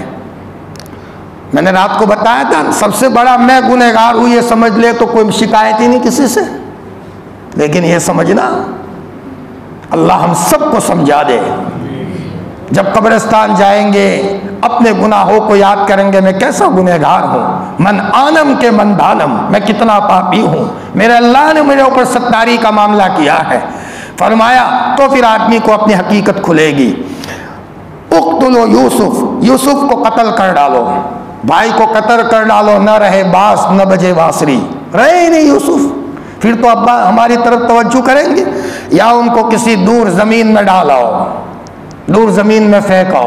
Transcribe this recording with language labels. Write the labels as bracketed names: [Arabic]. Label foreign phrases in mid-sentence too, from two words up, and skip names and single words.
[Urdu] میں نے رات کو بتایا تھا سب سے بڑا میں گنہگار ہوں یہ سمجھ لے تو کوئی شکایت ہی نہیں کسی سے، لیکن یہ سمجھنا اللہ ہم سب کو سمجھا دے۔ جب قبرستان جائیں گے اپنے گناہوں کو یاد کریں گے، میں کیسا گنہگار ہوں، [Persian] من آنم کے من دانم، [Urdu] میں کتنا پاپی ہوں، میرے اللہ نے میرے اوپر ستاری کا معاملہ کیا ہے۔ فرمایا تو پھر آدمی کو اپنی حقیقت کھلے گی۔ [Arabic] اقتلوا یوسف، [Urdu] یوسف کو قتل کر ڈالو، بھائی کو قتل کر ڈالو، نہ رہے باس نہ بجے بانسری، رہے ہی نہیں یوسف، پھر تو ابا ہماری طرف توجہ کریں گے، یا ان کو کسی دور زمین میں ڈالاؤ، دور زمین میں پھینکاؤ۔